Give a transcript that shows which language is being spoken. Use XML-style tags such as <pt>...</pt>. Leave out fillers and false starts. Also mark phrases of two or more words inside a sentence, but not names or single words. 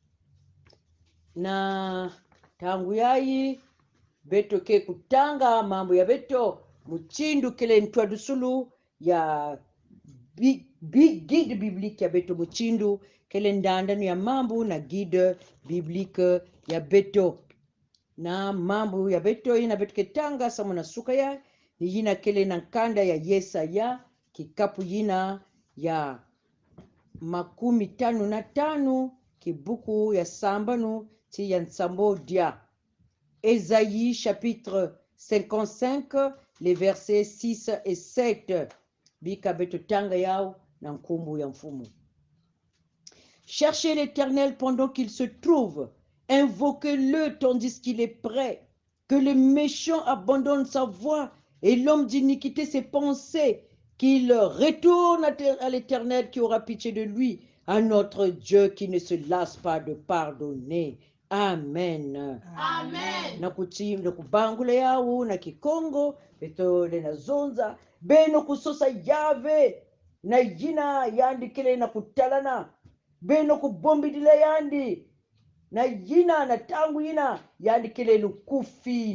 <ktu>Na tangu yayi beto ke kutanga mambo ya beto muchindu kele ntwadusulu ya</ktu> <fr>guide biblique</fr> <ktu>ya beto muchindu kele ndandanu ya mambo na</ktu> <fr>guide biblique</fr> <ktu>ya beto na mambo ya beto ina beto ketanga samu na suka ya yina kele na kanda ya Yesaya kikapu yina ya 55 kibuku ya sambanu ti ya nsambo dia</ktu> <fr>Ésaïe chapitre 55 les versets 6 et 7</fr> <ktu>bika beto tanga yao na nkumbu ya mfumu.</ktu> <fr>Cherchez l'Éternel pendant qu'il se trouve, invoquez-le tandis qu'il est prêt, que le méchant abandonne sa voie et l'homme d'iniquité ses pensées, qu'il retourne à l'Éternel qui aura pitié de lui, à notre Dieu qui ne se lasse pas de pardonner. Amen. Amen.</fr> <ktu>Na kuchim na kubangule yao na kikongo betole na zonza beno kusosa yave na jina yandi kile na kutalana beno kubombidile yandi na jina na tangu yina yandi kile lukufi</ktu>